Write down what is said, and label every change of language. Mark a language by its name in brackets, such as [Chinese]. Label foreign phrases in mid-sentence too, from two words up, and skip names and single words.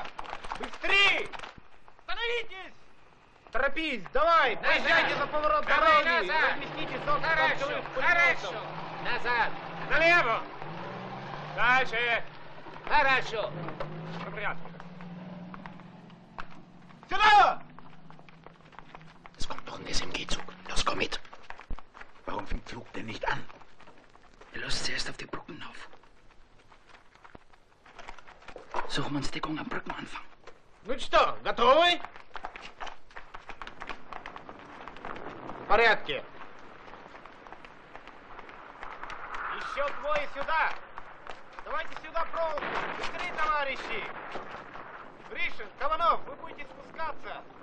[Russian] Быстрее! Становитесь! Торопись, давай, поезжайте за поворот дороги. Разместите Хорошо, хорошо. Назад. Налево. Дальше. Хорошо. По порядку. Сюда! [German] Es kommt noch ein SMG-Zug. Los, komm mit. Warum fängt Pflug denn nicht an? Er löst zuerst auf die Brücken auf. Suchen wir uns Deckung am Brückenanfang. [Russian] Ну что, готовы? В порядке. Еще двое сюда. Давайте сюда проволоку. Быстрее, товарищи. Гришин, Кованов, вы будете спускаться.